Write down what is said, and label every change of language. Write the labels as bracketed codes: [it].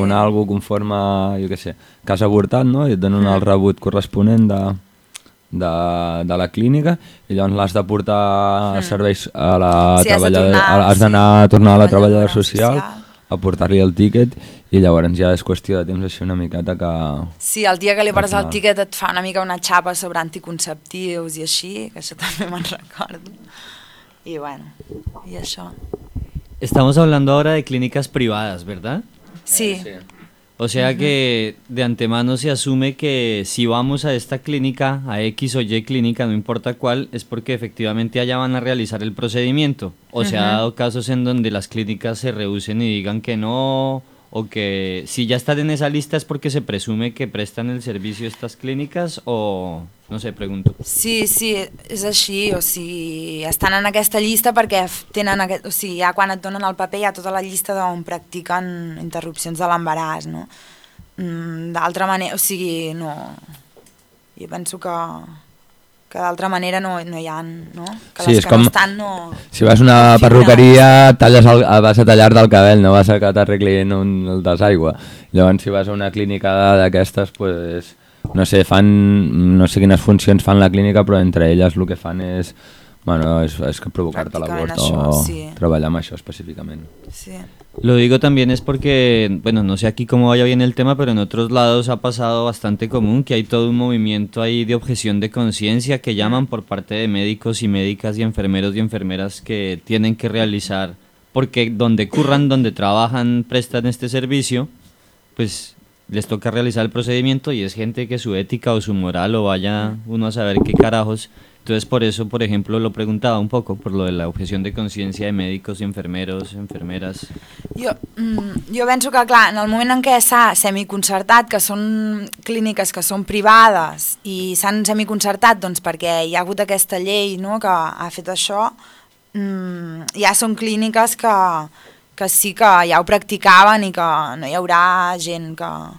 [ca] un algo conforme, jo què sé, que has avortat, no? I et donen el rebut corresponent de la clínica i llavors l'has de portar a serveis a la treballadora, has d'anar a tornar a la treballadora social. A portar-li el tiquet i llavors ja és qüestió de temps així una miqueta que... Sí, el dia que li pares el tiquet et fa una mica una xapa sobre anticonceptius i així, que això també me'n recordo. I bueno, i això. [es] Estamos hablando ahora de clínicas privadas, ¿verdad? Sí. O sea que de antemano se asume que si vamos a esta clínica, a X o Y clínica, no importa cuál, es porque efectivamente allá van a realizar el procedimiento. O se ha dado casos en donde las clínicas se rehúsen y digan que no, o que si ya están en esa lista es porque se presume que prestan el servicio estas clínicas, o no sé, pregunto. [ca] Sí, sí, és així, o sigui, estan en aquesta llista perquè tenen aquest, o sigui, ja quan et donen el paper hi ha tota la llista d'on practiquen interrupcions de l'embaràs, no? D'altra manera, o sigui, no, jo penso que d'altra manera no hi ha, no? Que sí, les és que com no estan, no... Si vas a una perruqueria, talles vas a tallar-te el cabell, no vas a que t'arreglin el desaigua. Llavors, si vas a una clínica d'aquestes, pues, no sé, fan, no sé quines funcions fan la clínica, però entre elles el que fan és, bueno, és provocar-te l'abort o treballar amb això específicament. Sí. [es] Lo digo también es porque, bueno, no sé aquí cómo vaya bien el tema, pero en otros lados ha pasado bastante común que hay todo un movimiento ahí de objeción de conciencia que llaman por parte de médicos y médicas y enfermeros y enfermeras que tienen que realizar, porque donde curran, donde trabajan, prestan este servicio, pues les toca realizar el procedimiento y es gente que su ética o su moral o vaya uno a saber qué carajos. Entonces por eso, por ejemplo, lo preguntaba un poco por lo de la objeción de conciencia de médicos y enfermeros, enfermeras. [ca] Jo penso que, clar, en el moment en què s'ha semiconcertat, que són clíniques que són privades i s'han semiconcertat doncs, perquè hi ha hagut aquesta llei, no, que ha fet això, ja són clíniques que sí que ja ho practicaven i que no hi haurà gent que...